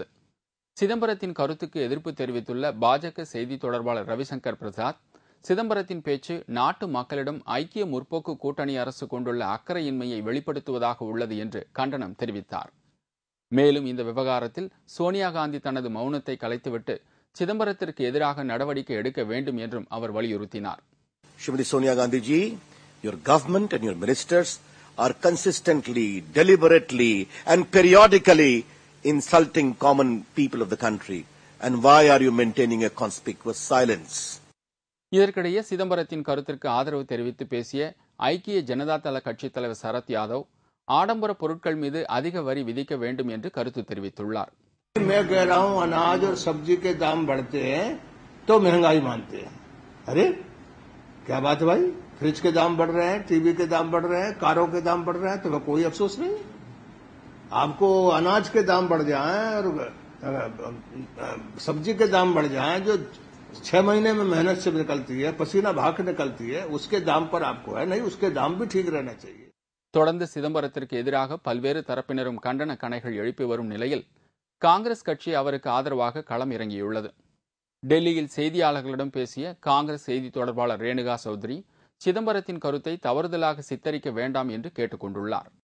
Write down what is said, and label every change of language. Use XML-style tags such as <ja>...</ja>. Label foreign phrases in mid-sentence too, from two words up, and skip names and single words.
<ta>சிதம்பரத்தின் கருத்துக்கு எதிர்ப்பு தெரிவித்துள்ள பாஜக செய்தி தொடர்பாளர் ரவிசங்கர் பிரசாத், சிதம்பரத்தின் பேச்சு நாட்டு மக்களிடம் ஐக்கிய முற்போக்கு கூட்டணி அரசு கொண்டுள்ள அக்கறையின்மையை வெளிப்படுத்துவதாக உள்ளது என்று கண்டனம் தெரிவித்தார். மேலும் இந்த விவகாரத்தில் சோனியா காந்தி தனது மௌனத்தை கலைத்துவிட்டு சிதம்பரத்திற்கு எதிராக நடவடிக்கை எடுக்க வேண்டும் என்றும் அவர் வலியுறுத்தினார்.</ta> <en>Shrimati Sonia Gandhi ji, your government and your ministers are consistently, deliberately and periodically insulting common people of the country. and why are you maintaining a conspicuous silence?</en> <ta>இதற்கிடையே சிதம்பரத்தின் கருத்திற்கு ஆதரவு தெரிவித்து பேசிய ஐக்கிய ஜனதா தள கட்சித் தலைவர் சரத் யாதவ் ஆடம்பர பொருட்கள் மீது அதிக வரி விதிக்க வேண்டும் என்று கருத்து தெரிவித்துள்ளார்.</ta> <hi>मैं कह रहा हूं अनाज और सब्जी के दाम बढ़ते हैं तो महंगाई मानते हैं. अरे क्या बात है भाई, फ्रिज के दाम बढ़ रहे हैं, टीवी के दाम बढ़ रहे हैं, कारों के दाम बढ़ रहे हैं, तो कोई अफसोस नहीं. आपको अनाज के दाम बढ़ जाए और सब्जी के दाम बढ़ जाए जो 6 महीने में मेहनत से निकलती है, पसीना बहा के निकलती है, उसके दाम पर आपको है नहीं, उसके दाम भी ठीक रहना चाहिए.</hi> <ta>தொடர்ந்து சிதம்பரத்திற்கு எதிராக பல்வேறு தரப்பினரும் கண்டன கணைகள் எழுப்பி வரும் நிலையில் காங்கிரஸ் கட்சி அவருக்கு ஆதரவாக களம் இறங்கியுள்ளது. டெல்லியில் செய்தியாளர்களிடம் பேசிய காங்கிரஸ் செய்தி தொடர்பாளர் ரேணுகா சௌத்ரி சிதம்பரத்தின் கருத்தை தவறுதலாக சித்தரிக்க வேண்டாம் என்று கேட்டுக் கொண்டுள்ளார்.</ta>